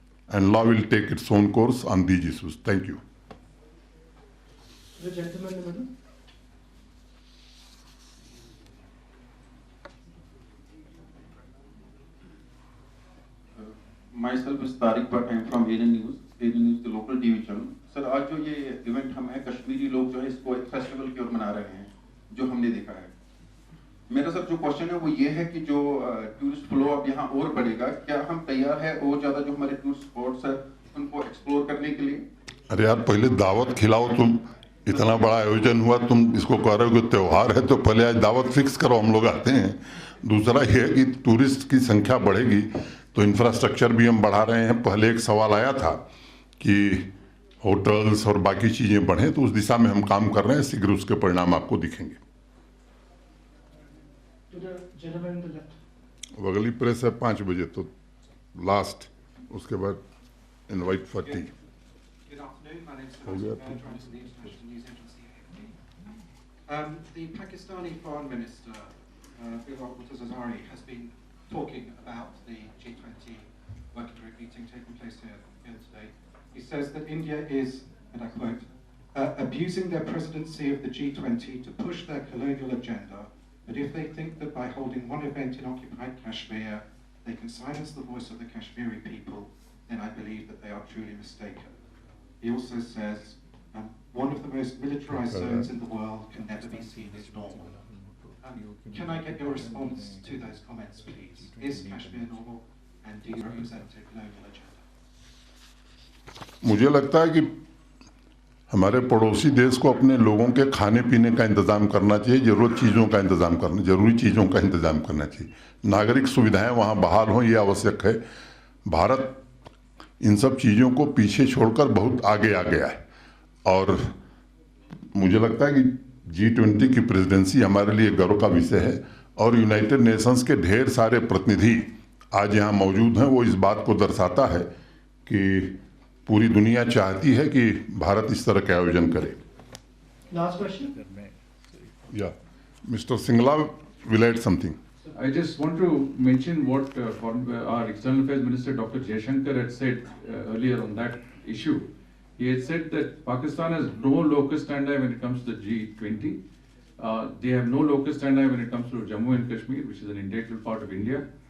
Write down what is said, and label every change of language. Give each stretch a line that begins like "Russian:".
English: And law will take its own course on these issues. Thank you. The gentleman in the middle. Myself is Tariq Bhatt. I am from ANN News, the local division.
Hindi: Sir आज जो ये event हम है कश्मीरी लोग जो है इसको एक फेस्टिवल की ओर मना रहे हैं जो हमने देखा है। मेरा सर जो क्वेश्चन है वो ये है कि जो टूरिस्ट फ्लो अब यहाँ और बढ़ेगा, क्या हम तैयार है और ज़्यादा जो हमारे टूरिस्ट स्पॉट्स है उनको एक्सप्लोर करने के लिए? अरे यार पहले दावत खिलाओ, तुम इतना बड़ा आयोजन हुआ, तुम इसको कह रहे हो कि त्यौहार है, तो पहले आज दावत फिक्स करो, हम लोग आते हैं। दूसरा ये है कि टूरिस्ट की संख्या बढ़ेगी तो इंफ्रास्ट्रक्चर भी हम बढ़ा रहे हैं। पहले एक सवाल आया था कि होटल्स और बाकी चीज़ें बढ़ें, तो उस दिशा में हम काम कर रहे हैं, शीघ्र उसके परिणाम आपको दिखेंगे।
English: To the gentleman in the left.
Hindi: अब अगली प्रेस है 5 बजे, तो लास्ट, उसके बाद
English: Invite for tea. Good afternoon, my name is Oh, yeah. Sebastian Bell, from the International News Agency AFP. The Pakistani Foreign Minister, Bilal Bhutto Zardari, has been talking about the G20 working group meeting taking place here today. He says that India is, and I quote, abusing their presidency of the G20 to push their colonial agenda, but if they think that by holding one event in occupied Kashmir, they can silence the voice of the Kashmiri people, then I believe that they are truly mistaken. He also says, one of the most militarized zones in the world can never be seen as normal. Can I get your response to those comments, please? Is Kashmir normal, and do you represent a colonial agenda?
Hindi: मुझे लगता है कि हमारे पड़ोसी देश को अपने लोगों के खाने पीने का इंतज़ाम करना चाहिए, जरूरी चीज़ों का इंतज़ाम करना चाहिए। नागरिक सुविधाएं वहाँ बहाल हों, ये आवश्यक है। भारत इन सब चीज़ों को पीछे छोड़कर बहुत आगे आ गया है, और मुझे लगता है कि G20 की प्रेसिडेंसी हमारे लिए गर्व का विषय है, और यूनाइटेड नेशंस के ढेर सारे प्रतिनिधि आज यहाँ मौजूद हैं। वो इस बात को दर्शाता है कि पूरी दुनिया चाहती है कि भारत इस तरह के आयोजन करे।
English: Last question. या mister Singla will add something. I just want to mention what our External Affairs Minister Dr. Jaishankar had said earlier on that issue. He had said that Pakistan has no locus standi when it comes to the G20. They have no locus standi when it comes to Jammu and Kashmir, which is an integral part of India.